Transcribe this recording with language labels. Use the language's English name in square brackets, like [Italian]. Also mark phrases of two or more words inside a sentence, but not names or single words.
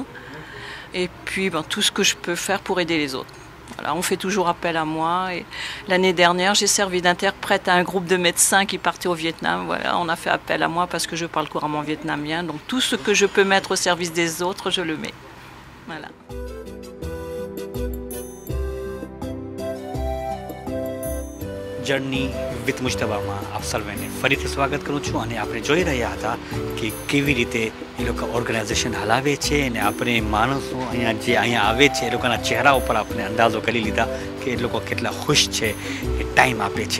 [French] Et puis, tout ce que je peux faire pour aider les autres. Voilà, on fait toujours appel à moi. Et l'année dernière, j'ai servi d'interprète à un groupe de médecins qui partaient au Vietnam. Voilà, on a fait appel à moi parce que je parle couramment vietnamien. Donc, tout ce que je peux mettre au service des autres, je le mets. Voilà. [Gujarati] જર્ની વિથ મુશ્તબામાં આપ સર્વેને ફરીથી સ્વાગત કરું છું અને આપણે જોઈ રહ્યા હતા કે કેવી રીતે એ લોકો ઓર્ગેનાઇઝેશન હલાવે છે અને આપણે માણસો અહીંયા જે અહીંયા આવે છે એ લોકોના ચહેરા ઉપર આપણે અંદાજો કરી લીધા કે એ લોકો કેટલા ખુશ છે એ ટાઈમ આપે છે.